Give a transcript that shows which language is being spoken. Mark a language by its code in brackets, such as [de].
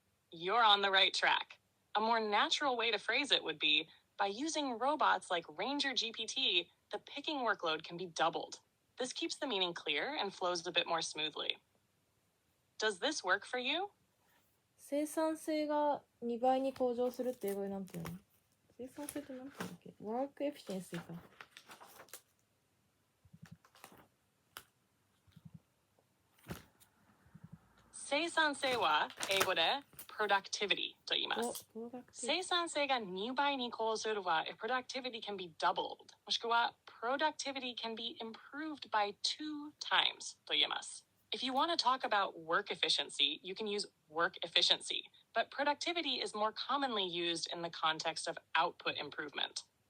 [en] You're on the right track. A more natural way to phrase it would be, by using robots like Ranger GPT, the picking workload can be doubled. This keeps the meaning clear and flows a bit more smoothly. Does this work for you? [ja] 生産性が2倍に向上するって英語でなんていうの？生産性ってなんていうんだっけ？ [en] Work efficiency か。 [ja] 生産性は英語で productivity と言います。生産性が2倍に向上するは [en] productivity can be doubled [ja] もしくは [en] productivity can be improved by 2 times [ja] と言えます。 [en] If you want to talk about work efficiency, you can use work efficiency, but productivity is more commonly used in the context of output improvement.